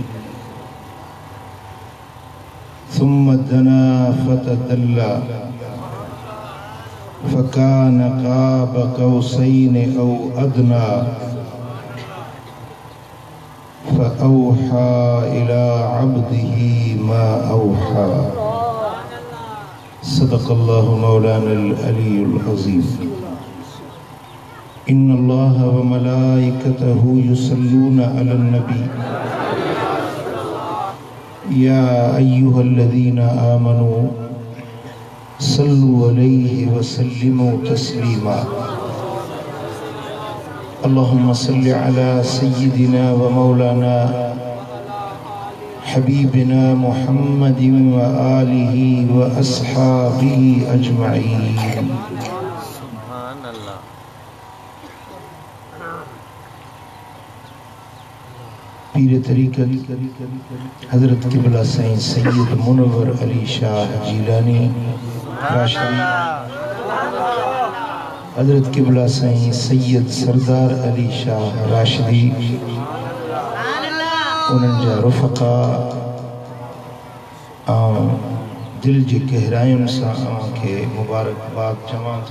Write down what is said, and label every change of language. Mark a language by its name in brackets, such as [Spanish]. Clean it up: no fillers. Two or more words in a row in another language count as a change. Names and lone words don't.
[Arabic] ثم دنا فتدلى فكان قاب قوسين أو أدنى فأوحى إلى عبده ما أوحى. صدق الله مولانا العلي العظيم. إن الله وملائكته يصلون على النبي يا أيها الذين آمنوا صلوا عليه وسلموا تسليما. اللهم صل على سيدنا ومولانا حبيبنا محمد وآله وأصحابه أجمعين. [Sindhi] पीर तरीक़त हज़रत क़िबला साईं सैयद मुनव्वर अली शाह जीलानी राशिदी, हज़रत क़िबला साईं सैयद सरदार अली शाह राशिदी, उन्हनि जा रुफ़क़ा दिल जी गहरायुनि सां अव्हांखे मुबारकबाद चवां थो।